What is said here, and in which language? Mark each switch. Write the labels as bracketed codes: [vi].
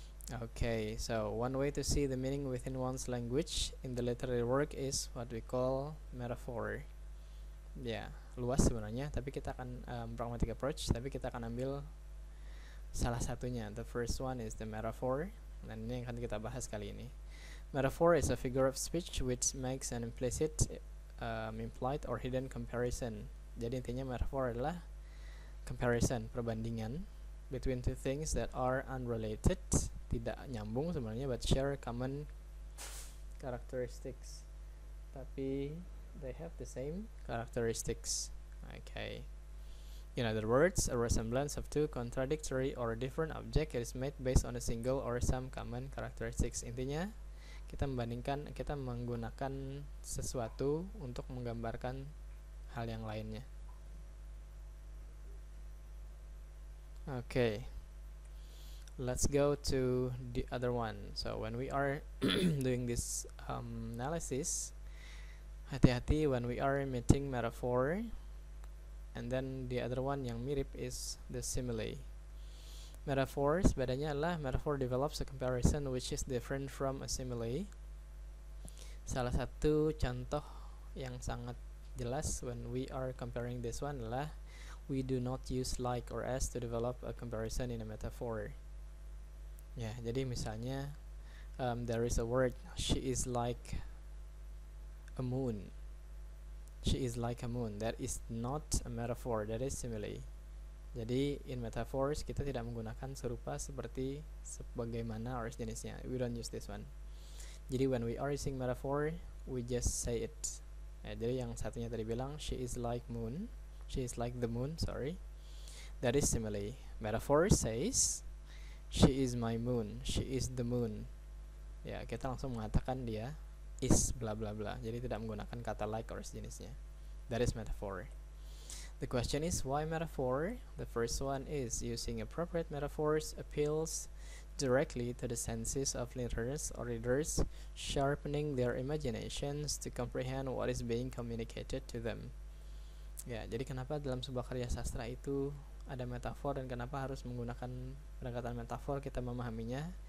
[en] Okay, so one way to see the meaning within one's language in the literary work is what we call metaphor. [id] Ya, luas sebenarnya, tapi kita akan [en] pragmatic approach, [id] tapi kita akan ambil salah satunya. [en] The first one is the metaphor, [id] dan ini yang akan kita bahas kali ini. [en] Metaphor is a figure of speech which makes an implicit, implied or hidden comparison. [id] Jadi intinya [en] metaphor [id] adalah [en] comparison, [id] perbandingan [en] between two things that are unrelated, [id] tidak nyambung sebenarnya, [en] but share common characteristics. [id] Tapi [en] they have the same characteristics. Okay. In other words, a resemblance of two contradictory or different objects is made based on a single or some common characteristics. [id] Intinya, kita menggunakan sesuatu untuk menggambarkan hal yang lainnya. [en] Okay. Let's go to the other one. So when we are doing this analysis, [id] hati-hati [en] when we are meeting metaphor, and then the other one [id] yang mirip [en] is the simile. Metaphors, [id] bedanya adalah [en] metaphor develops a comparison which is different from a simile. [id] Salah satu contoh yang sangat jelas [en] when we are comparing this one [id] adalah [en] we do not use like or as to develop a comparison in a metaphor. [id] Ya, jadi misalnya [en] there is a word, she is like a moon. She is like a moon. That is not a metaphor, that is simile. [id] Jadi [en] in metaphors [id] kita tidak menggunakan serupa seperti sebagaimana or jenisnya. [en] We don't use this one. [id] Jadi [en] when we are using metaphor, we just say it. [id] Ya, jadi yang satunya tadi bilang [en] she is like moon, she is like the moon, sorry. That is simile. Metaphor says she is my moon, she is the moon. [id] Ya, kita langsung mengatakan dia [en] is bla bla bla. [id] Jadi tidak menggunakan kata [en] like or [id] sejenisnya. [en] That is metaphor. The question is why metaphor? The first one is using appropriate metaphors appeals directly to the senses of listeners or readers, sharpening their imaginations to comprehend what is being communicated to them. [id] Ya, jadi kenapa dalam sebuah karya sastra itu ada metafor dan kenapa harus menggunakan pendekatan metafor kita memahaminya?